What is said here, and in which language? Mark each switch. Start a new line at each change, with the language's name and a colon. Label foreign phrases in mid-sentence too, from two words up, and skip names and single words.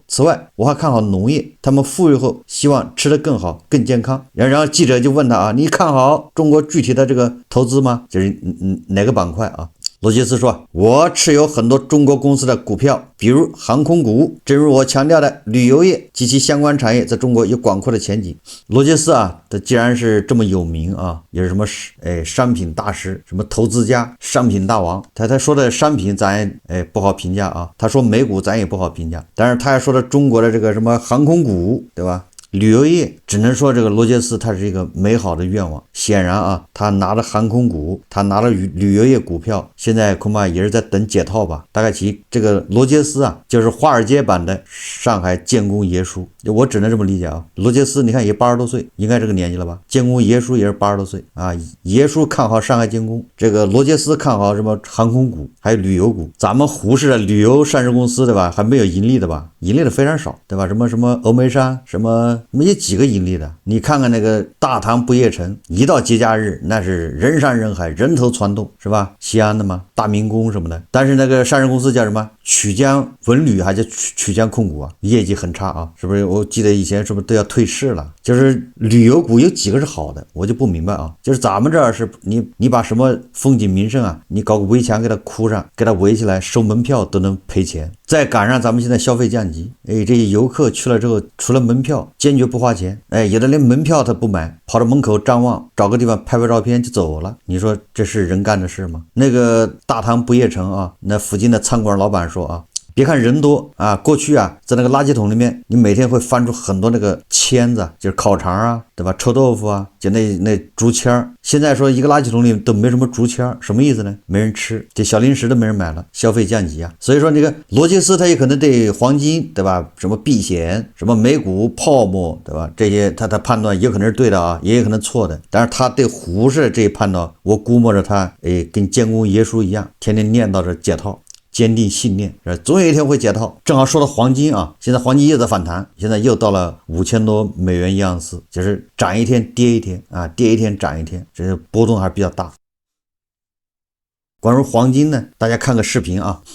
Chinese: 此外，我還看好農業，他們富裕後希望吃得更好、更健康。然後記者就問他啊，你看好中國具體的這個投資嗎？就是哪個板塊啊？羅傑斯說，我持有很多中國公司的股票，比如航空股。正如我強調的，旅遊業及其相關產業在中國有廣闊的前景。羅傑斯啊，他既然是這麼有名啊，也是什麼商品大師，什麼投資家，商品大王。他說的商品咱不好評價啊，他說美股咱也不好評價，但是他還說的中國的這個什麼航空股，對吧？旅遊業只能說這個羅傑斯他是一個美好的願望。顯然啊，他拿了航空股，他拿了旅遊業股票，現在恐怕也是在等解套吧。大概其這個羅傑斯啊，就是華爾街版的上海建功爺叔，我只能這麼理解啊。羅傑斯你看也80多歲，應該這個年紀了吧？建功爺叔也是80多歲啊。爺叔看好上海建功，這個羅傑斯看好什麼航空股還有旅遊股。咱們忽視了旅遊上市公司，對吧？還沒有盈利的吧？盈利的非常少，对吧？什麼歐美山什麼沒幾個盈利的。你看看那個大唐不夜城，一到節假日那是人山人海，人頭攒動，是吧？西安的嘛，大明宮什麼的。但是那個上市公司叫什麼？曲江文旅還是曲江控股啊？業績很差啊，是不是？我記得以前是不是都要退市了？就是旅遊股有幾個是好的，我就不明白啊。就是咱們這兒是你把什麼風景名勝啊，你搞個圍牆給它箍上，給它圍起來，收門票都能賠錢。再趕上咱們現在消費降級，這些遊客去了之後，除了門票堅決不花錢，有的連門票他不買，跑到門口张望，找個地方拍拍照片就走了。你說這是人幹的事嗎？那個大唐不夜城啊，那附近的餐館老板說啊，別看人多啊，過去啊，在那個垃圾桶裡面，你每天會翻出很多那個籤子，就是烤腸啊，對吧？臭豆腐啊，就那竹籤兒。現在說一個垃圾桶裡都沒什麼竹籤兒，什麼意思呢？沒人吃，這小零食都沒人買了，消費降級啊。所以說這個羅傑斯他也可能對黃金，對吧？什麼避險，什麼美股泡沫，對吧？這些他判斷也可能是對的啊，也有可能錯的。但是他對胡適這一判斷，我估摸着他跟建功爺叔一樣，天天念叨着解套。堅定信念，總有一天會解套。正好說到黃金啊，現在黃金又在反彈，現在又到了5000多美元一盎司，就是漲一天跌一天啊，跌一天漲一天，這個波動還是比較大。關於黃金呢，大家看個視頻啊。